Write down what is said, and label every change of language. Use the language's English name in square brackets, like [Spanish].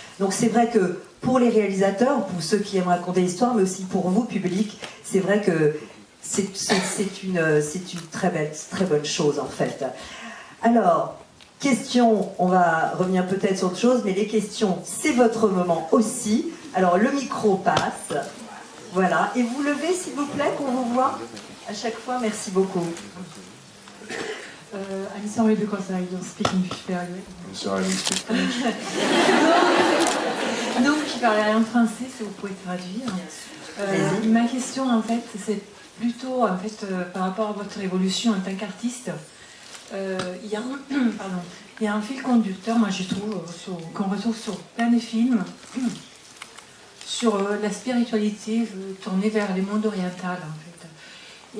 [French] Donc c'est vrai que pour les réalisateurs, pour ceux qui aiment raconter l'histoire, mais aussi pour vous, public, c'est vrai que c'est une très bonne chose en fait. Alors, questions, on va revenir peut-être sur autre chose, mais les questions, c'est votre moment aussi. Alors le micro passe, voilà, et vous levez s'il vous plaît, qu'on vous voit à chaque fois, merci beaucoup. [English] I'm sorry because I don't speak English very well. I'm sorry, I don't speak French. [French] Donc je parle rien français, si vous pouvez traduire. Ma question en fait, c'est plutôt en fait par rapport à votre évolution en tant qu'artiste. Il y a un fil conducteur, moi je trouve, qu'on retrouve sur plein de films, sur la spiritualité tournée vers les mondes orientaux en fait.